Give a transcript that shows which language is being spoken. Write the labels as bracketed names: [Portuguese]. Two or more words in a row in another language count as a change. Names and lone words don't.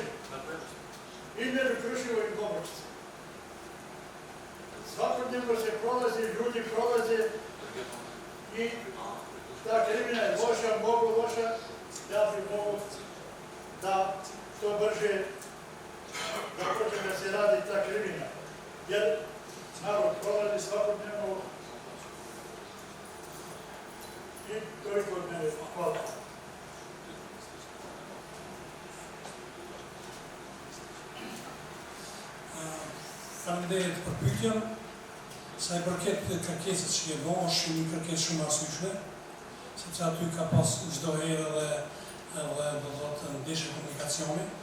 [Serbian] Između Kruševo i Globočice. Svakodnevno se prolazi, ljudi prolaze i ta krivina je loša, mnogo loša. Ja bih mogao da što brže da počne da se radi ta krivina. Jer narod prolazi svakodnevno i toliko od mene. Hvala. [Albanian] Faleminderit për pyetjen. Sa i përket kërkesës që e bëhen, është një kërkesë shumë arsyeshme, sepse aty ka pas çdo herë edhe edhe do të thotë ndeshje komunikacioni.